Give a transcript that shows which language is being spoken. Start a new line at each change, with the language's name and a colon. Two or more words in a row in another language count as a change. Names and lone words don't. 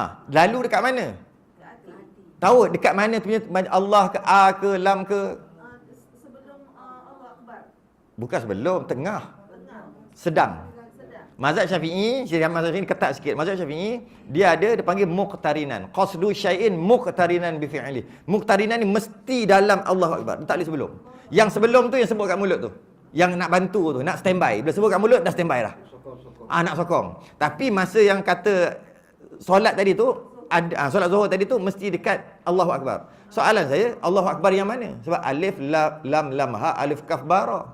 Malay: Lalu dekat mana? Dekat hati. Tahu dekat mana tu punya Allah ke A ke Lam ke? Sebelum
Arabic: الله أكبر.
Malay: Bukan sebelum, tengah, Tengah. sedang. Mazhab Syafi'i, mazhab Syafi'i ketat sikit. Mazhab Syafi'i, dia panggil muqtarinan.
Arabic: قصد شيء مقترنا بفعل.
Malay: Muqtarinan ni mesti dalam
Arabic: الله أكبر.
Malay: Tak boleh sebelum. Yang sebelum tu yang sebut kat mulut tu. Yang nak bantu tu, nak standby. Bila sebut kat mulut dah standby dah. Nak sokong. Tapi masa yang kata solat tadi tu, solat Zuhur tadi tu mesti dekat
Arabic: الله أكبر.
Malay: Soalan saya,
Arabic: الله أكبر
Malay: yang mana? Sebab alif lam ha, alif kaf bara.